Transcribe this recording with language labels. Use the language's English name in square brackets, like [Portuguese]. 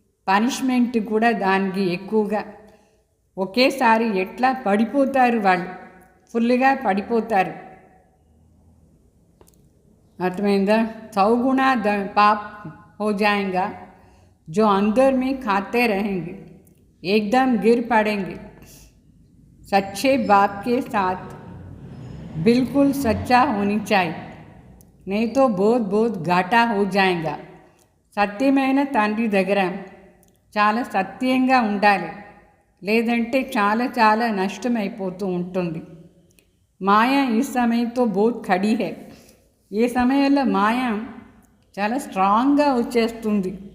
[Telugu] Punishment కూడా దానికి ఎక్కువగా. ఒకేసారి ఎట్లా పడిపోతారు వాళ్ళు, ఫుల్గా పడిపోతారు. అర్థమైందా? [Hindi] 100 गुना पाप हो जाएगा, जो अंदर में खाते रहेंगे एकदम गिर पड़ेंगे. सच्चे बाप के साथ बिल्कुल सच्चा होनी चाहिए, नहीं तो बहुत घाटा हो जाएगा. [Telugu] సత్యమైన తండ్రి దగ్గర చాలా సత్యంగా ఉండాలి, లేదంటే చాలా నష్టమైపోతూ ఉంటుంది. మాయా ఈ సమయంతో [Hindi] బోత్ ఖడీ హై. [Telugu] ఈ సమయంలో మాయ చాలా స్ట్రాంగ్గా వచ్చేస్తుంది.